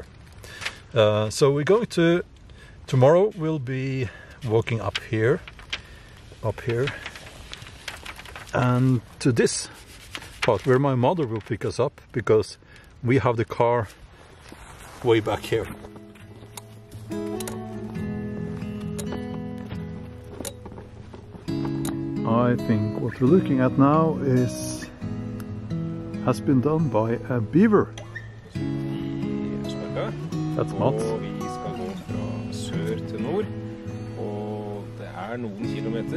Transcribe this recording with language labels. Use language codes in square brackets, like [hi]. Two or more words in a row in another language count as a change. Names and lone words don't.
[en] So we're going to, tomorrow we'll be walking up here, and to this part where my mother will pick us up, because we have the car way back here. I think what we're looking at now has been done by a beaver. That's Mats. [no] Og vi skal gå fra sør til nord, og det noen kilometer.